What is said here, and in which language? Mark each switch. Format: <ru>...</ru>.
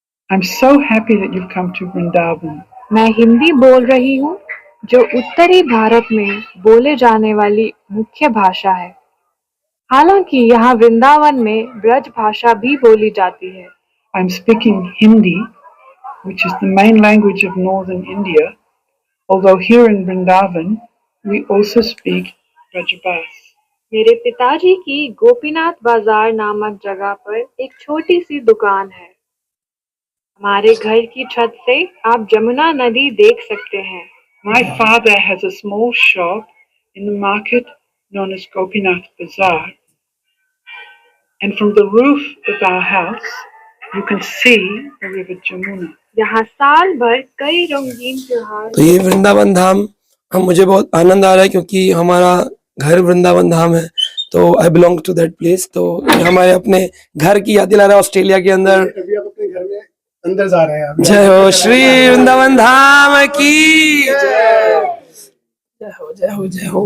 <en>I'm so happy that you've come to Vrindavan.</en> <hi>मैं हिंदी बोल रही हूँ, जो उत्तरी भारत में बोले जाने वाली मुख्य भाषा है। हालांकि यहाँ वृंदावन में ब्रज भाषा भी बोली जाती है।</hi> <en>I'm speaking Hindi, which is the main language of northern India, although here in Vrindavan we also speak Rajabhas.</en> <hi>मेरे पिताजी की गोपीनाथ बाजार नामक जगह पर एक छोटी सी दुकान है। हमारे घर की छत से आप जमुना नदी देख सकते हैं।</hi> <en>My father has a small shop in the market known as Gopinath Bazaar, and from the roof of our house you can see the river Jamuna.</en> <hi>यहाँ साल भर कई रंगीन त्योहार। तो ये वृंदावन धाम हम मुझे बहुत आनंद आ रहा है क्योंकि हमारा घर वृंदावन धाम है, तो</hi> <en>I belong to that place.</en> <hi>तो ये हमारे अपने घर की याद दिला रहा है ऑस्ट्रेलिया के अंदर। अभी आप अपने घर में अंदर जा रहे हैं। जय हो श्री वृंदावन धाम की जय हो जय हो जय हो।</hi>